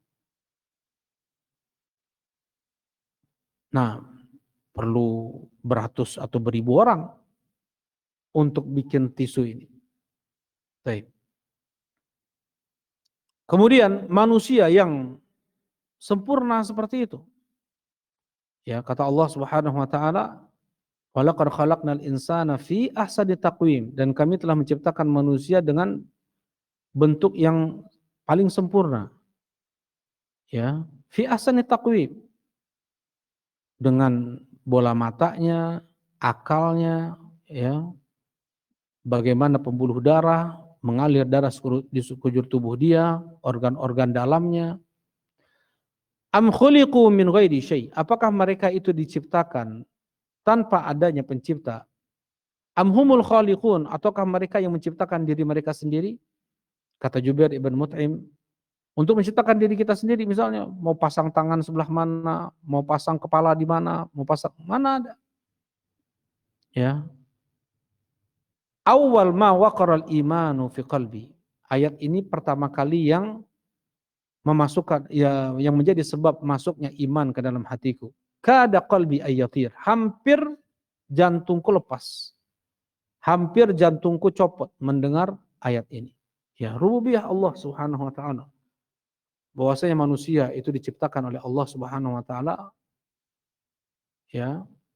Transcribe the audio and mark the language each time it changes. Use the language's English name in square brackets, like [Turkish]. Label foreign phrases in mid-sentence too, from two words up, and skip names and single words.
[Indonesian] Nah, perlu beratus atau beribu orang untuk bikin tisu ini. Baik. Kemudian manusia yang sempurna seperti itu. Ya, kata [Arabic] Allah سبحانه وتعالى, "ولقد خلقنا الإنسان في أحسن تقويم." [Indonesian] Dan kami telah menciptakan manusia dengan bentuk yang paling sempurna. [Arabic] Ya, في أحسن تقويم. [Indonesian] Dengan bola matanya, akalnya, ya, bagaimana pembuluh darah, mengalir darah di sekujur tubuh dia, organ-organ dalamnya. [Arabic] أم خلقوا من غير شيء'. [Indonesian] Apakah mereka itu diciptakan tanpa adanya pencipta? [Arabic] أم هم الخالقون, [Indonesian] ataukah mereka yang menciptakan diri mereka sendiri? Kata Jubair ibn Mut'im, untuk menciptakan diri kita sendiri, misalnya mau pasang tangan sebelah mana, mau pasang kepala di mana, mau pasang mana ada. Ya. [Arabic] أول ما وقر الإيمان في قلبي. [Indonesian] Ayat ini pertama kali yang memasukkan ya, yang menjadi sebab masuknya iman ke dalam hatiku. [Arabic] كاد قلبي أن يطير, [Indonesian] hampir jantungku lepas. Hampir jantungku copot mendengar ayat ini. Ya, rububiyah Allah [Arabic] سبحانه وتعالى. [Indonesian] Bahwasanya manusia itu diciptakan oleh Allah [Arabic] سبحانه وتعالى, [Indonesian] ya.